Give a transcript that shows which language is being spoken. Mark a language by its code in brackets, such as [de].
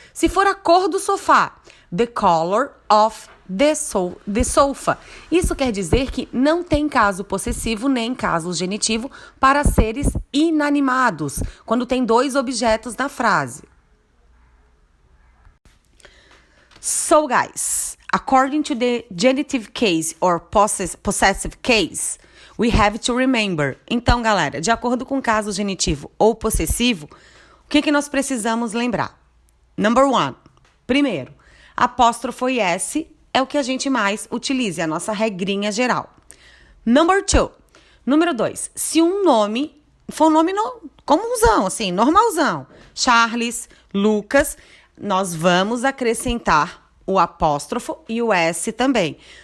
[pt] Se for a cor do sofá, [en] the color of the sofa. [pt] Isso quer dizer que não tem caso possessivo nem caso genitivo para seres inanimados, quando tem 2 objetos na frase. [en] So, guys, according to the genitive case or possessive case, we have to remember. [pt] Então, galera, de acordo com o caso genitivo ou possessivo, o que nós precisamos lembrar? [en] Number 1. [pt] Primeiro, apóstrofo e S é o que a gente mais utiliza, é a nossa regrinha geral. [en] Number 2. [pt] Número 2. Se um nome for um nome comunzão, assim, normalzão, Charles, Lucas, nós vamos acrescentar o apóstrofo e o S também.